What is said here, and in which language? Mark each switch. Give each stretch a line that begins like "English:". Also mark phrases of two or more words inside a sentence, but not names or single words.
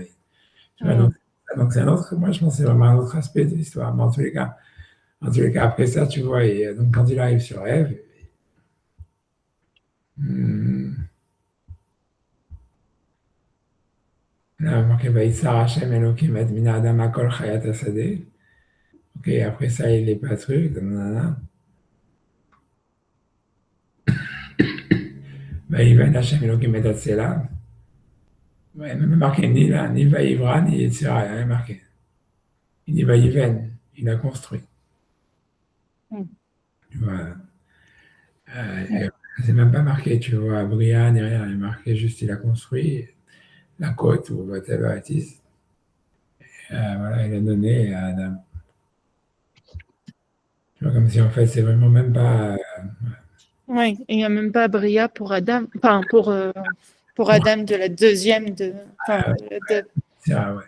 French: Tu vois, donc c'est un autre, moi, je pense que c'est vraiment un autre aspect de l'histoire. Mais en tous les cas, après ça, tu vois, et, donc quand il arrive sur Ève, là, marqué
Hebrew: וייצר השם אלהים
French: et
Hebrew: מן האדמה כל חית השדה.
French: Ok, après ça, il n'est pas truc, nanana.
Hebrew: ויבן השם אלהים את הצלע.
French: Ouais, même marqué ni là, ni Vaïvra, ni Yetzira, il n'y a rien marqué. Il dit Vaïven, il a construit. Tu vois, c'est même pas marqué, tu vois, Bria, ni rien, il est marqué juste il a construit la côte ou
English: whatever it is.
French: Voilà, il a donné à Adam. Tu vois, comme si en fait, c'est vraiment même pas. Oui, il n'y a même pas Bria pour Adam, enfin pour Adam de la deuxième C'est vrai, ouais.